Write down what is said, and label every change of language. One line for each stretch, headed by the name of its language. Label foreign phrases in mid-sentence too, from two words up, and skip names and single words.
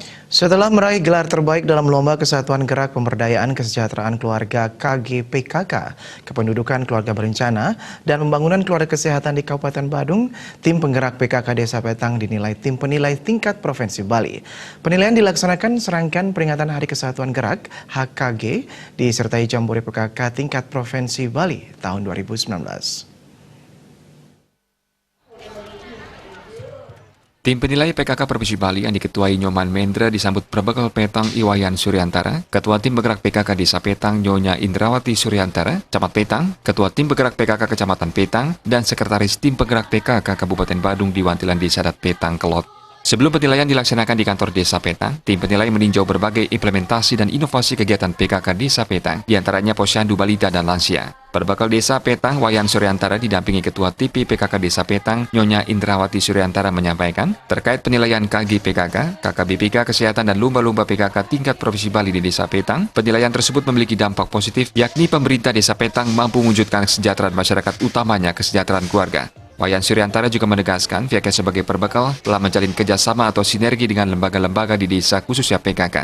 Indonesian: Setelah meraih gelar terbaik dalam Lomba Kesatuan Gerak Pemberdayaan Kesejahteraan Keluarga KGPKK, Kependudukan Keluarga Berencana, dan Pembangunan Keluarga Kesehatan di Kabupaten Badung, tim penggerak PKK Desa Petang dinilai tim penilai tingkat Provinsi Bali. Penilaian dilaksanakan serangkaian peringatan Hari Kesatuan Gerak HKG disertai Jambore PKK tingkat Provinsi Bali tahun 2019. Tim penilai PKK Provinsi Bali yang diketuai Nyoman Mendra disambut Perbekal Petang Iwayan Suryantara, Ketua Tim Penggerak PKK Desa Petang Nyonya Indrawati Suryantara, Camat Petang, Ketua Tim Penggerak PKK Kecamatan Petang, dan Sekretaris Tim Penggerak PKK Kabupaten Badung di Wantilan Desa Dat Petang Kelot. Sebelum penilaian dilaksanakan di kantor Desa Petang, tim penilai meninjau berbagai implementasi dan inovasi kegiatan PKK Desa Petang, diantaranya posyandu balita dan lansia. Perbekal Desa Petang Wayan Suryantara didampingi Ketua TP PKK Desa Petang Nyonya Indrawati Suryantara menyampaikan terkait penilaian KG PKK, KKBPK Kesehatan dan Lomba-Lomba PKK tingkat Provinsi Bali di Desa Petang. Penilaian tersebut memiliki dampak positif, yakni pemerintah Desa Petang mampu mewujudkan kesejahteraan masyarakat, utamanya kesejahteraan keluarga. Wayan Suryantara juga menegaskan pihaknya sebagai perbekal telah menjalin kerjasama atau sinergi dengan lembaga-lembaga di desa khususnya PKK.